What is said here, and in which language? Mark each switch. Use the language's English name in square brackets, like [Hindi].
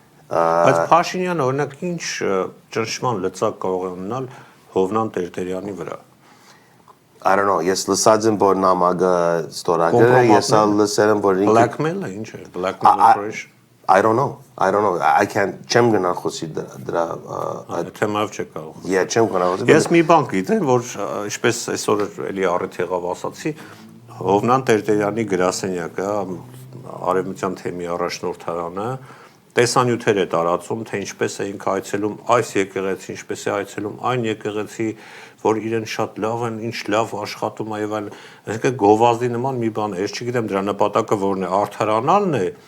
[Armenian] Բայց Փաշինյանը, օրինակ, ինչ ճնշման լծակ կարող է ունենալ Հովնան Տերտերյանի վրա։ [English] I don't know, [Armenian] ես լսած եմ, որ նամակը ստորագրել է, ես լսել եմ, որ Blackmail-ը ինչ է, [English] blackmail operation։ I don't know, I can't, [Armenian] չեմ գնալ խոսի դրա թեմայով չեք կարող։ չեմ գնալ խոսի։ Ես մի բան գիտեմ, որ ինչպես այսօր էլի առիթ եղավ ասացի, Հովնան Տերտերյանի գրասենյակը, Արևմտյան թեմի առաջնորդարանը տեսանյութեր է տարածում, թե ինչպես է ինքը այցելում այս եկեղեցի, ինչպես է այցելում այն եկեղեցի, որ իրեն շատ լավ են, ինչ լավ աշխատում է եւ այլն, այսինքն գովազդի նման մի բան է, ես չգիտեմ դրա նպատակը որն է, արդարանալն է,